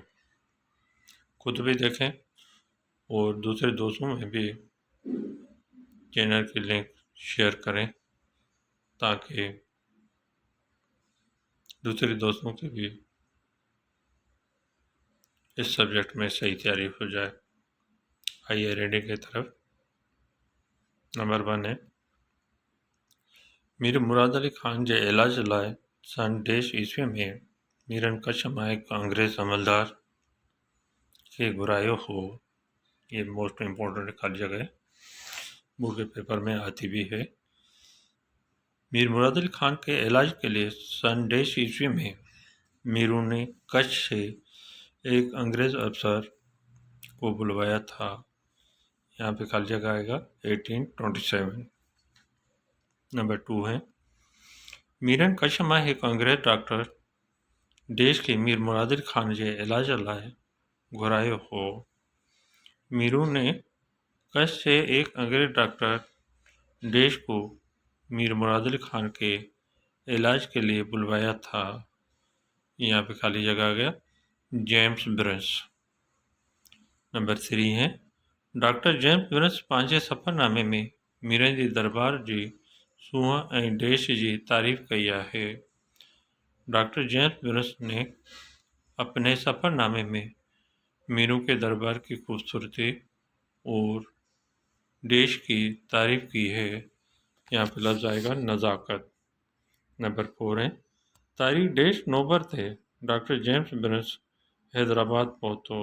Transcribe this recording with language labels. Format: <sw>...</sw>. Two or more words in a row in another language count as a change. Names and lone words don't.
<hi>खुद भी देखें और दूसरे दोस्तों में भी चैनल की लिंक शेयर करें, ताकि दूसरे दोस्तों की भी इस सब्जेक्ट में सही तैयारी हो जाए। आइए रीडिंग की तरफ। नंबर 1 है,</hi> <sd>मीर मुराद अली खान जे इलाज लाइ सन 10 में मीरन कच्छ मां हिकु अंग्रेज़ अमलदार के घुरायो हो।</sd> <hi>ये</hi> <en>most important</en> <hi>खाली जगह बोर्ड के पेपर में आती भी है। मीर मुराद अली खान के इलाज के लिए सन 10 में मीरू ने कच्छ से एक अंग्रेज़ अफसर को बुलवाया था। यहाँ पे खाली जगह आएगा 1827। नंबर 2 है,</hi> <sd>मीरन कच्छ मां हिकु अंग्रेज़ डॉक्टर देश के मीर मुराद अली खान जे इलाज लाइ घुरायो हो।</sd> <hi>मीरू ने कच्छ से एक अंग्रेज़ डॉक्टर देश को मीर मुराद अली खान के इलाज के लिए बुलवाया था। यहाँ पे खाली जगह आ गया जेम्स ब्रंस। नंबर 3 है,</hi> <sd>डॉक्टर जेम्स ब्रंस पंहिंजे सफ़रनामे में मीरन जी दरबार जी सूंहं ऐं देश की तारीफ़ कई है।</sd> <hi>डॉक्टर जेम्स ब्रंस ने अपने सफ़रनामे में मीरू के दरबार की खूबसूरती और देश की तारीफ़ की है। यहाँ पे लफ्ज़ आएगा नज़ाकत। नंबर 4 है,</hi> <sd>तारीख़ देश नवंबर थे डॉक्टर जेम्स ब्रंस हैदराबाद पहुँचो।</sd>